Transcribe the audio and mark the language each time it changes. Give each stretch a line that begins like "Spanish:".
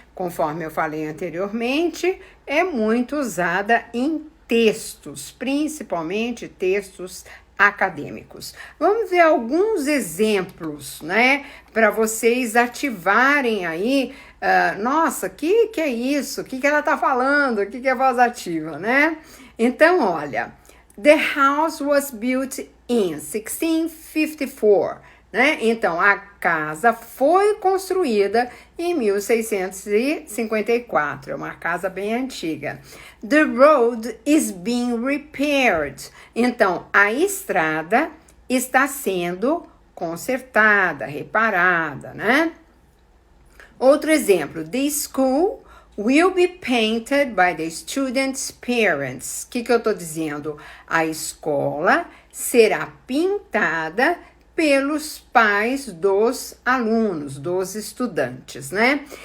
Portuguese: Conforme eu falei anteriormente, é muito usada em textos, principalmente textos acadêmicos. Vamos ver alguns exemplos, né, para vocês ativarem aí. Nossa, que é isso? O que ela tá falando? O que é voz ativa, né? Então, olha,
English: the house was built in 1654.
Portuguese: Né? Então, a casa foi construída em 1654, é uma casa bem antiga.
English: The road is being repaired.
Portuguese: Então, a estrada está sendo consertada, reparada, né? Outro exemplo,
English: the school will be painted by the students' parents.
Portuguese: O que eu estou dizendo? A escola será pintada pelos pais dos alunos, dos estudantes, né?